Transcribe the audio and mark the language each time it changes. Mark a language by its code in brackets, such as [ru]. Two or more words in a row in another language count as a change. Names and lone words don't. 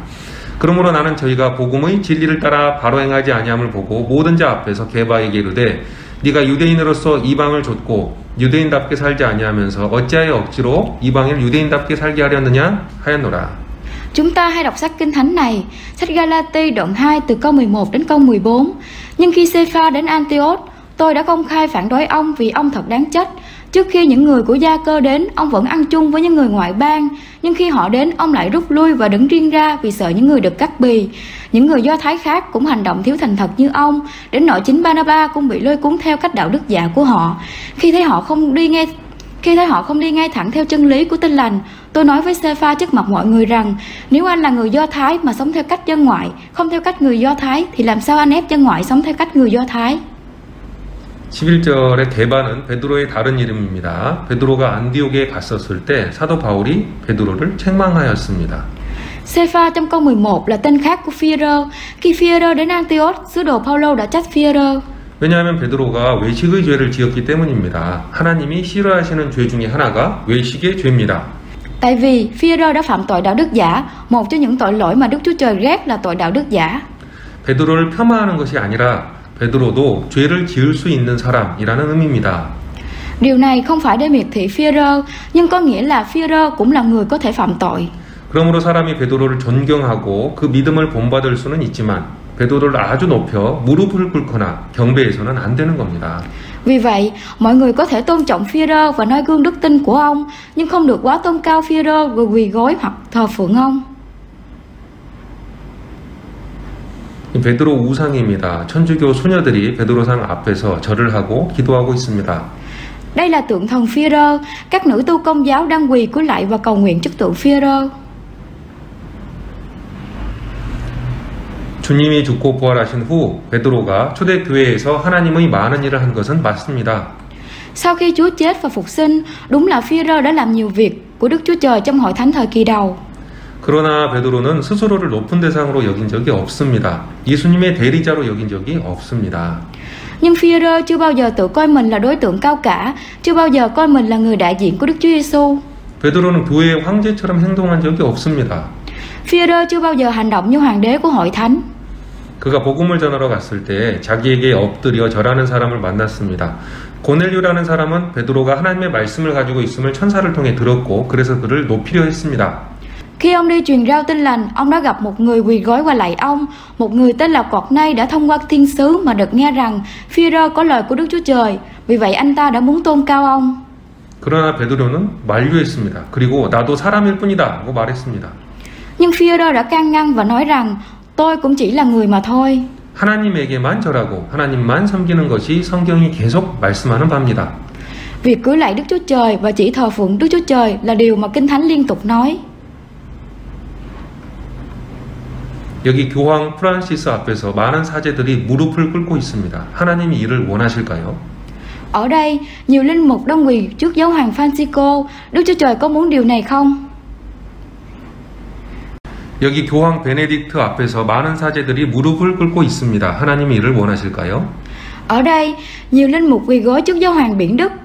[ko] 그러므로 나는 저희가 복음의 진리를 따라 바로 행하지 아니함을 보고 모든 자 앞에서 게바에게 이르되 네가 유대인으로서 이방을 좇고 유대인답게 살지 아니하면서 어찌하여 억지로 이방인을 유대인답게 살게 하려느냐 하였노라. [vi] Chúng ta hãy đọc sách Kinh Thánh này, sách Ga-la-ti đoạn 2 từ câu 11 đến câu 14. Nhưng khi Sê-pha đến Antioch, Tôi đã công khai phản đối ông vì ông thật đáng trách. Trước khi những người của Gia Cơ đến, ông vẫn ăn chung với những người ngoại bang. Nhưng khi họ đến, ông lại rút lui và đứng riêng ra vì sợ những người được cắt bì. Những người Do Thái khác cũng hành động thiếu thành thật như ông. Đến nỗi chính Barnaba cũng bị lôi cuốn theo cách đạo đức giả của họ. Khi thấy họ không đi ngay thẳng theo chân lý của Tin Lành, tôi nói với Sepha trước mặt mọi người rằng nếu anh là người Do Thái mà sống theo cách dân ngoại, không theo cách người Do Thái, thì làm sao anh ép dân ngoại sống theo cách người Do Thái? [ko] 11절의 게바는 베드로의 다른 이름입니다. 베드로가 안디옥에 갔었을 때 사도 바울이 베드로를 책망하였습니다. [vi] Sepha trong câu 11 là tên khác của Phi-e-rơ. Khi Phi-e-rơ đến Antioch, sứ đồ Phaolô đã trách Phi-e-rơ. [ko] 왜냐하면 베드로가 외식의 죄를 지었기 때문입니다. 하나님이 싫어하시는 죄 중에 하나가 외식의 죄입니다. [vi] Tại vì Phi-e-rơ đã phạm tội đạo đức giả. Một trong những tội lỗi mà Đức Chúa Trời ghét là tội đạo đức giả. [ko] 베드로를 폄하하는 것이 아니라 베드로도 죄를 지을 수 있는 사람이라는 의미입니다. [vi] Điều này không phải để miệt thị Phi-e-rơ, nhưng có nghĩa là Phi-e-rơ cũng là người có thể phạm tội. [ko] 그러므로 사람이 베드로를 존경하고 그 믿음을 본받을 수는 있지만 베드로를 아주 높여 무릎을 꿇거나 경배해서는 안 되는 겁니다. [vi] Vì vậy, mọi người có thể tôn trọng Phi-e-rơ và noi gương đức tin của ông, nhưng không được quá tôn cao Phi-e-rơ rồi quỳ gối hoặc thờ phượng ông. [ko] 베드로 우상입니다. 천주교 소녀들이 베드로상 앞에서 절을 하고 기도하고 있습니다. [vi] Đây là tượng thần Phi-e-rơ. Các nữ tu Công giáo đang quỳ cúi lạy và cầu nguyện trước tượng Phi-e-rơ. [ko] 주님이 죽고 부활하신 후 베드로가 초대교회에서 하나님의 많은 일을 한 것은 맞습니다. [vi] Sau khi Chúa chết và phục sinh, đúng là Phi-e-rơ đã làm nhiều việc của Đức Chúa Trời trong hội thánh thời kỳ đầu. [ko] 그러나 베드로는 스스로를 높은 대상으로 여긴 적이 없습니다. 예수님의 대리자로 여긴 적이 없습니다. [vi] Nhưng Phi-e-rơ chưa bao giờ tự coi mình là đối tượng cao cả, chưa bao giờ coi mình là người đại diện của Đức Chúa Giêsu. [ko] 베드로는 교회의 황제처럼 행동한 적이 없습니다. [vi] Phi-e-rơ chưa bao giờ hành động như hoàng đế của hội thánh. [ko] 그가 복음을 전하러 갔을 때 자기에게 엎드려 절하는 사람을 만났습니다. 고넬료라는 사람은 베드로가 하나님의 말씀을 가지고 있음을 천사를 통해 들었고 그래서 그를 높이려 했습니다. [vi] Khi ông đi truyền rao tin lành, ông đã gặp một người quỳ gối và lạy ông. Một người tên là Cọt-nay đã thông qua thiên sứ mà được nghe rằng Phi-e-rơ có lời của Đức Chúa Trời. Vì vậy anh ta đã muốn tôn cao ông. [ko] 그러나 베드로는 만류했습니다. 그리고 나도 사람일 뿐이다고 말했습니다. [vi] Nhưng Phi-e-rơ đã can ngăn và nói rằng tôi cũng chỉ là người mà thôi. [ko] 하나님에게만 절하고 하나님만 섬기는 것이 성경이 계속 말씀하는 바입니다. [vi] Việc cúi lạy Đức Chúa Trời và chỉ thờ phượng Đức Chúa Trời là điều mà Kinh Thánh liên tục nói. [ko] 여기 교황 프란시스 앞에서 많은 사제들이 무릎을 꿇고 있습니다. 하나님이 이를 원하실까요? [vi] Ở đây, nhiều linh mục đang quỳ trước giáo hoàng Francisco. Đức Chúa Trời có muốn điều này không? [ko] 여기 교황 베네딕트 앞에서 많은 사제들이 무릎을 꿇고 있습니다. 하나님이 이를 원하실까요? [vi] Ở đây, nhiều linh mục quỳ gối trước giáo hoàng Biển Đức.